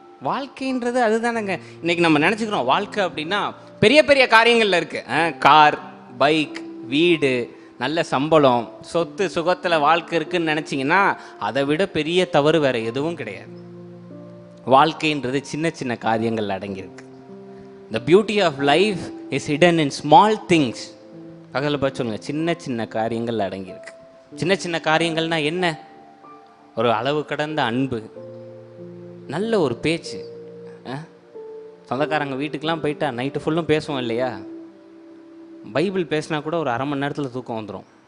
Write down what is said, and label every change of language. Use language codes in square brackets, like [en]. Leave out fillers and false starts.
[ta] வாழ்க்கைன்றது அதுதானங்க. இன்னைக்கு நம்ம நினச்சிக்கிறோம் வாழ்க்கை அப்படின்னா பெரிய பெரிய காரியங்கள்ல இருக்கு. கார், பைக், வீடு, நல்ல சம்பளம், சொத்து சுகத்தில் வாழ்க்கை இருக்குன்னு நினச்சிங்கன்னா அதை விட பெரிய தவறு வேற எதுவும் கிடையாது. வாழ்க்கைன்றது சின்ன சின்ன காரியங்கள் அடங்கியிருக்கு. [en] The beauty of life is hidden in small things. [ta] பகலில் பார்த்து சொல்லுங்கள், சின்ன சின்ன காரியங்கள் அடங்கியிருக்கு. சின்ன சின்ன காரியங்கள்னா என்ன? ஒரு அளவு கடந்த அன்பு, நல்ல ஒரு பேச்சு. சொந்தக்காரங்க வீட்டுக்கெலாம் போயிட்டா நைட்டு ஃபுல்லும் பேசுவோம் இல்லையா? பைபிள் பேசினா கூட ஒரு அரை மணி நேரத்தில் தூக்கம் வந்துடும்.